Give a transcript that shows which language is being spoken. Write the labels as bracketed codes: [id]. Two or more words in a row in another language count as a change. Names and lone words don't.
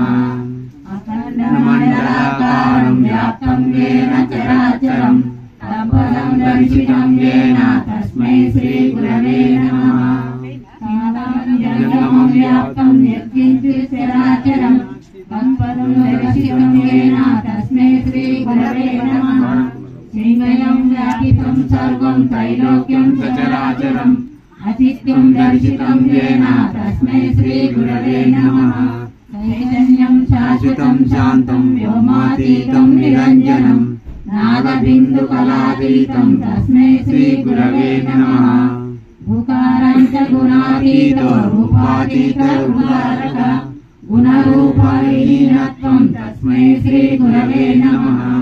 [sa] अखण्डमण्डलाकारं व्याप्तं येन चराचरं तत्पदं दर्शितं येन तस्मै श्री गुरवे नमः। जगमं व्याप्तं यत्किञ्चित् चराचरं तत्पदं दर्शितं येन तस्मै श्री गुरवे नमः। శ్రీమయం వ్యాపితం సర్వం త్రైలోక్యం సచరాచరం అచిత్యం దర్శితం येन తస్మై శ్రీ గురవే నమః చైతన్యం శాశ్వతం శాంతం వ్యోమాతీతం నిరంజనం నాదబిందు కళాతీతం తస్మై శ్రీ గురవే నమః భూకారం చ గుణాతీతో రూపాతీత రూపారక గుణరూపహీనత్వం తస్మై శ్రీ గురవే నమః